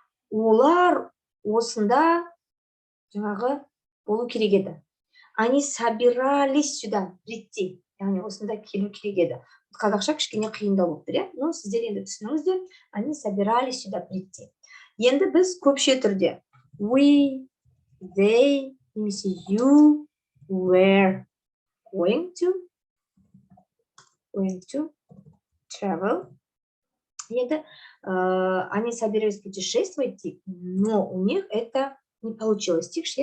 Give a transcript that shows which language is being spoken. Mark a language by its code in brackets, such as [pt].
[kk] Олар осында жаңағы болу керек еді. [ru] Они собирались сюда прийти. [kk] Яғни осында келу керек еді. Қазақша кішкене қиындау болып тұр, но сіздер енді түсініңіздер, [ru] они собирались сюда прийти. [kk] Енді біз көпше түрде [en] we, they, [kk] немесе [en] you were going to travel. [kk] Енді [ru] они собирались путешествовать, но у них это не получилось.